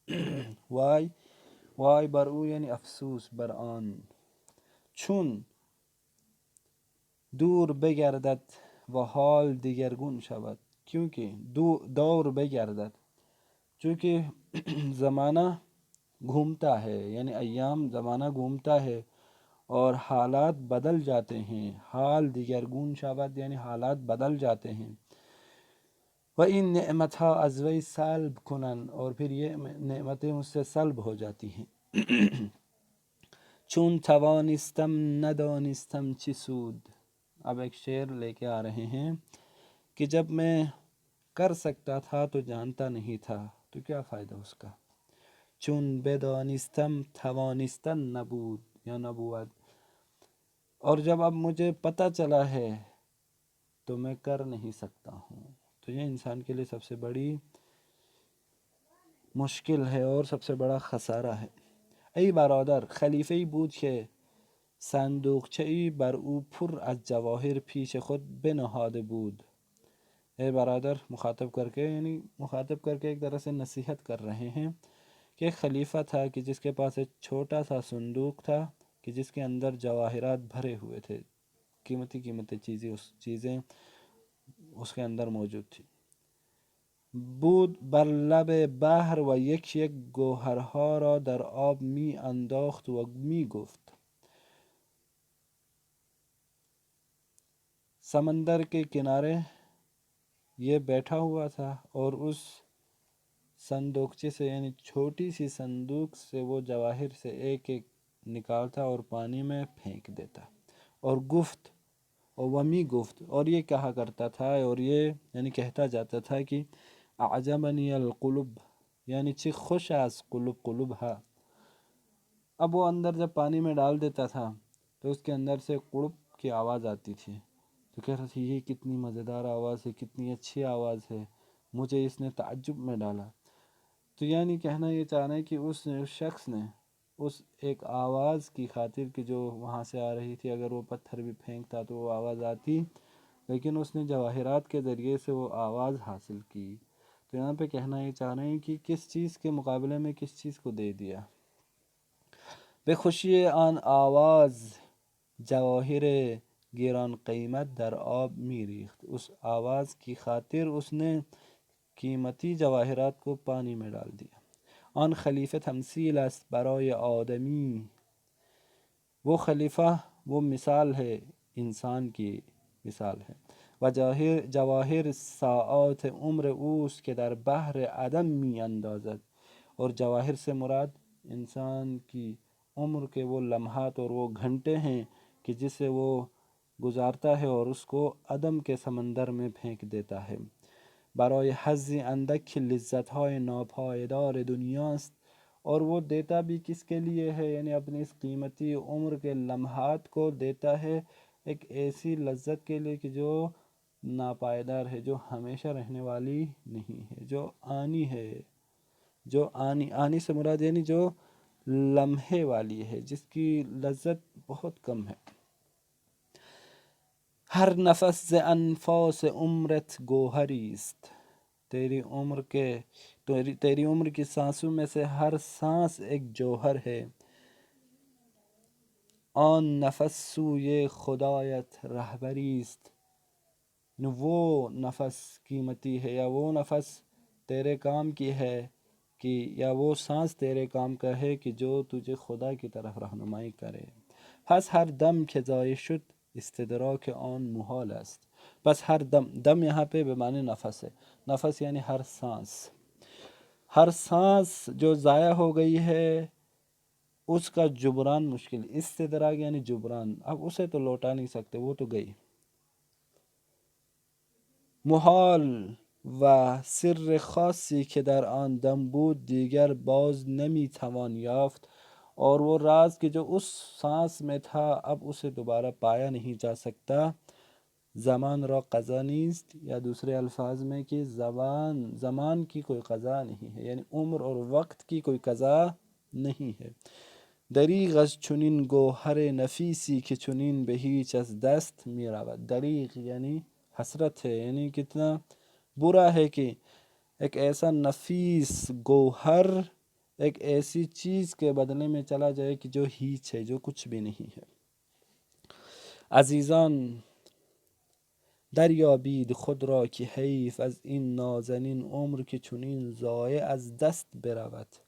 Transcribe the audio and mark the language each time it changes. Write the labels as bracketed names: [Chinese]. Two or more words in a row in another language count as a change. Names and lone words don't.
[Persian] وای بر او یعنی افسوس بر آن۔ چون دور بگردد و حال دیگرگون شود، [Urdu] کیونکہ [Persian] دور بگردد، [Urdu] چونکہ زمانہ گھومتا ہے، یعنی ایام زمانہ گھومتا ہے اور حالات بدل جاتے ہیں۔ [Persian] حال دیگرگون شود [Urdu] یعنی حالات بدل جاتے ہیں۔ [Persian] و این نعمتها از وی سلب کنن، [Urdu] اور پھر یہ نعمتیں اس سے سلب ہو جاتی ہیں۔ [Persian] چون توانستم ندانستم چی سود، [Urdu] اب ایک شعر لے کے آ رہے ہیں کہ جب میں کر سکتا تھا تو جانتا نہیں تھا تو کیا فائدہ اس کا۔ [Persian] چون بدانستم توانستن نبود یا نبود، [Urdu] اور جب اب مجھے پتہ چلا ہے تو میں کر نہیں سکتا ہوں، تو یہ انسان کے لیے سب سے بڑی مشکل ہے اور سب سے بڑا خسارہ ہے۔ [Persian] ای برادر، خلیفه‌ای بود که صندوقچه‌ای بر او پر از جواهر پیش خود بنهاده بود۔ اے برادر، [Urdu] مخاطب کر کے ایک طرح سے نصیحت کر رہے ہیں کہ ایک خلیفہ تھا کہ جس کے پاس ایک چھوٹا سا صندوق تھا کہ جس کے اندر جواہرات بھرے ہوئے تھے، قیمتی چیزیں اس کے اندر موجود تھی۔ [Persian] بود بر لب بحر و یک یک گوهرها را در آب می انداخت و می گفت، [Urdu] سمندر کے کنارے یہ بیٹھا ہوا تھا اور اس صندوقچے سے یعنی چھوٹی سی صندوق سے وہ جواہر سے ایک ایک نکالتا اور پانی میں پھینک دیتا، اور گفت اور [Persian] ومی گفت، [Urdu] اور یہ کہا کرتا تھا، اور یہ یعنی کہتا جاتا تھا کہ [Arabic] اعجبنی القلب، [Urdu] یعنی [Persian] چی خوش از قلب ہا۔ [Urdu] اب وہ اندر جب پانی میں ڈال دیتا تھا تو اس کے اندر سے قلب کی آواز آتی تھی، تو کہہ رہا تھا یہ کتنی مزیدار آواز ہے، کتنی اچھی آواز ہے، مجھے اس نے تعجب میں ڈالا۔ تو یعنی کہنا یہ چاہ رہے ہیں کہ اس شخص نے اس ایک آواز کی خاطر کہ جو وہاں سے آ رہی تھی، اگر وہ پتھر بھی پھینکتا تو وہ آواز آتی، لیکن اس نے جواہرات کے ذریعے سے وہ آواز حاصل کی۔ تو یہاں پہ کہنا یہ چاہ رہے ہیں کہ کس چیز کے مقابلے میں کس چیز کو دے دیا۔ [Persian] بے خوشی آن آواز جواہر گران قیمت در آب می ریخت، [Urdu] اس آواز کی خاطر اس نے قیمتی جواہرات کو پانی میں ڈال دیا۔ [Persian] آن خلیفہ تمثیل است برای آدمی، [Urdu] وہ خلیفہ وہ مثال ہے، انسان کی مثال ہے۔ [Persian] و جواہر ساعات عمر اوست که در بحر عدم می اندازد، [Urdu] اور جواہر سے مراد انسان کی عمر کے وہ لمحات اور وہ گھنٹے ہیں کہ جسے وہ گزارتا ہے اور اس کو عدم کے سمندر میں پھینک دیتا ہے۔ [Persian] برای حظ اندک لذت‌های ناپایدار دنیاست، [Urdu] اور وہ دیتا بھی کس کے لیے ہے، یعنی اپنی اس قیمتی عمر کے لمحات کو دیتا ہے ایک ایسی لذت کے لیے کہ جو ناپائیدار ہے، جو ہمیشہ رہنے والی نہیں ہے، جو آنی ہے، جو آنی سے مراد یعنی جو لمحے والی ہے، جس کی لذت بہت کم ہے۔ [Persian] ہر نفس ز انفاس عمرت گوہری است، [Urdu] تیری عمر کی سانسوں میں سے ہر سانس ایک جوہر ہے۔ [Persian] آن نفس سوی خدایت رہبری است، [Urdu] وہ نفس قیمتی ہے یا وہ نفس تیرے کام کی ہے کہ یا وہ سانس تیرے کام کا ہے کہ جو تجھے خدا کی طرف رہنمائی کرے۔ [Persian] پس ہر دم که ضایع شد استدراک آن محال است، پس ہر دم [Urdu] یہاں پہ بے معنی نفس ہے، نفس یعنی ہر سانس جو ضائع ہو گئی ہے اس کا جبران مشکل. استدراک یعنی جبران، اب اسے تو لوٹا نہیں سکتے، وہ تو گئی. [Persian] محال و سر خاصی که در آن دم بود دیگر باز نمی توان یافت، [Urdu] اور وہ راز کہ جو اس سانس میں تھا اب اسے دوبارہ پایا نہیں جا سکتا. [Persian] زمان را قضا نیست، [Urdu] یا دوسرے الفاظ میں کہ زمان کی کوئی قضا نہیں ہے، یعنی عمر اور وقت کی کوئی قضا نہیں ہے. [Persian] دریغ از چنین گوهر نفیسی که چنین به هیچ از دست می رود. [Urdu] دریغ یعنی حسرت ہے، یعنی کتنا برا ہے کہ ایک ایسا نفیس گوہر ایک ایسی چیز کے بدلے میں چلا جائے کہ جو ہیچ ہے، جو کچھ بھی نہیں ہے. [Persian] عزیزان دریابید خود را که حیف از این نازنین عمر که چنین ضایع از دست برود.